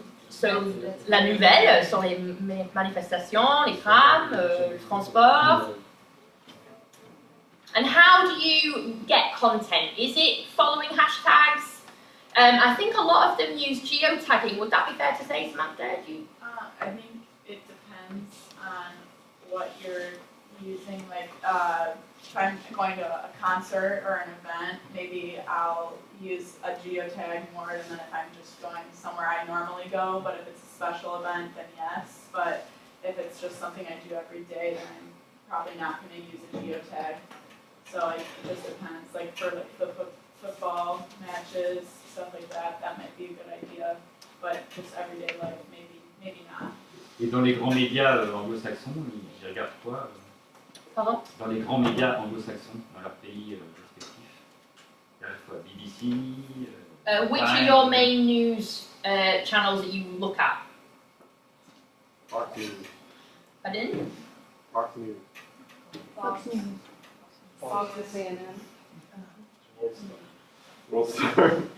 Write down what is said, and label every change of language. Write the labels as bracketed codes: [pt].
[fr] So la nouvelle sur les manifestations, les trams, le transport. [en] And how do you get content? Is it following hashtags? I think a lot of them use geotagging. Would that be fair to say, Samantha? I think it depends on what you're using. Like, if I'm going to a concert or an event, maybe I'll use a geotag more than if I'm just going somewhere I normally go. But if it's a special event, then yes. But if it's just something I do every day, then I'm probably not going to use a geotag. So like, it just depends, like for like the football matches, stuff like that, that might be a good idea, but just everyday life, maybe not. [fr] Et dans les grands médias anglo-saxons, ils regardent quoi Pardon? Dans les grands médias anglo-saxons, dans leur pays respectifs. Il y a à la fois BBC. [en] Which are your main news channels that you look at? Fox News. Pardon? Fox News. Fox News. Fox Fox CNN. World Star.